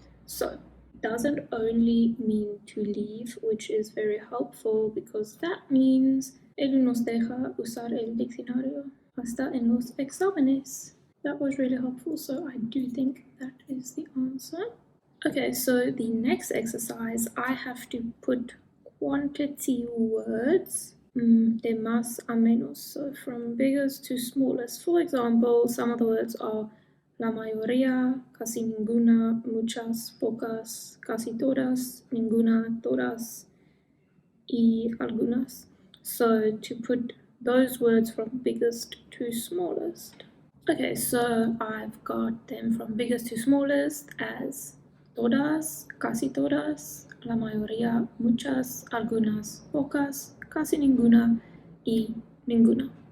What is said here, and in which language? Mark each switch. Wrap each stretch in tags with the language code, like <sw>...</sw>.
<en>So it doesn't only mean to leave, which is very helpful because that means</en> <es>él nos deja usar el diccionario hasta en los exámenes.</es> <en>That was really helpful, so I do think that is the answer. Okay, so the next exercise, I have to put quantity words,</en> <es>de más a menos,</es> <en>so from biggest to smallest. For example, some of the words are</en> <es>la mayoría, casi ninguna, muchas, pocas, casi todas, ninguna, todas, y algunas.</es> <en>So to put those words from biggest to smallest. Okay, so I've got them from biggest to smallest as</en> <es>todas, casi todas, la mayoría, muchas, algunas, pocas, casi ninguna, y ninguna.</es>